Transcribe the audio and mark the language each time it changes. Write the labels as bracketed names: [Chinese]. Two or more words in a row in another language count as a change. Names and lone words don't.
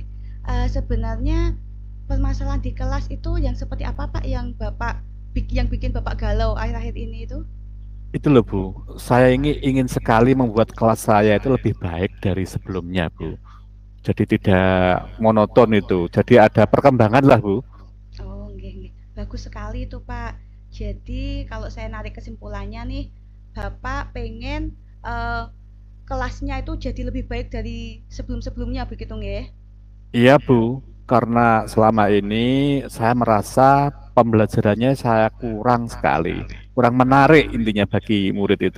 [Indonesian] Sebenarnya permasalahan di kelas itu yang seperti apa Pak yang yang bikin Bapak galau akhir-akhir ini itu? Itu loh Bu, saya ingin sekali membuat kelas saya itu lebih baik dari sebelumnya Bu. Jadi tidak monoton itu. Jadi ada perkembangan lah Bu. [Javanese] Oh, nggih, nggih. [Indonesian] Bagus sekali itu, Pak. Jadi, kalau saya narik kesimpulannya nih, Bapak pengen eh, kelasnya itu jadi lebih baik dari sebelum-sebelumnya, begitu nggih? Iya Bu, karena selama ini saya merasa pembelajarannya saya kurang sekali, kurang menarik intinya bagi murid itu.